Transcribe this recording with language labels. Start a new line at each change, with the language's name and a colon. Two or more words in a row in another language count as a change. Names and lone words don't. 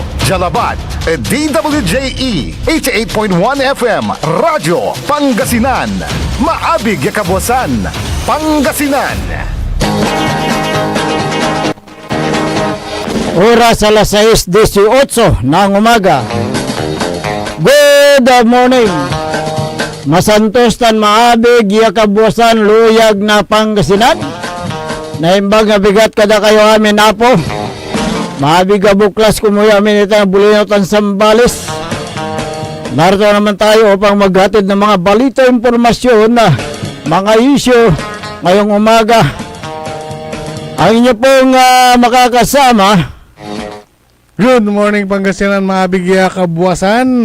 Pangasinan: Jalabat at DWJE 88.1 FM Radyo Pangasinan. Maabig yakabwasan Pangasinan.
Filipino: Oras alas 6:18 ng umaga.
English: Good morning.
Pangasinan: Masantos tan maabig yakabwasan luyag na Pangasinan.
Iloko: Naimbag nga bigat kada kayo amin apo.
Pangasinan: Maabig ka buklas kumuya amin
Filipino: ito ang
Pangasinan: bulinaw tan Sambales.
Filipino: Narito naman tayo upang maghatid ng mga balita impormasyon na mga isyu ngayong umaga. Ang inyo pong makakasama.
English: Good morning Pangasinan,
Pangasinan: maabig yakabwasan.